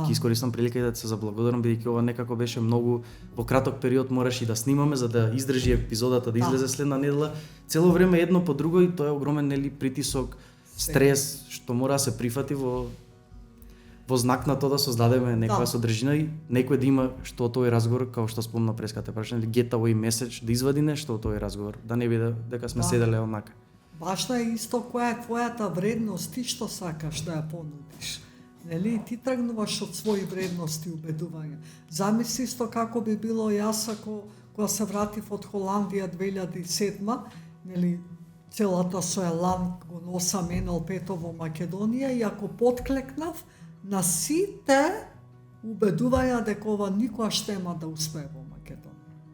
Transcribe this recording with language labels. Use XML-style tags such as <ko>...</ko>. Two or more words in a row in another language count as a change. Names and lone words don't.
<mk>Ќе искористам прилика и да се заблагодарам, бидејќи ова некако беше многу во краток период можеше и да снимаме за да издржи епизодата да излезе следна недела. Цело време едно по друго и тоа е огромен нели притисок, стрес што мора да се прифати во знак на тоа да создадеме некоја содржина и некој да има што од тој разговор, како што спомна преската прашање,</mk> <en>get away message,</en> <mk>да извади нешто од тој разговор, да не биде дека сме седеле онака. Важно е исто која е твојата вредност, ти што сакаш да ја понудиш. Нели, ти тргнуваш од своји вредности и убедувања. Замисли исто како би било јас ако кога се вратив од Холандија 2007, нели, целата со елан го носам НЛП-то во Македонија и ако подклекнав на сите убедувања дека ова никогаш нема да успее во Македонија.</mk>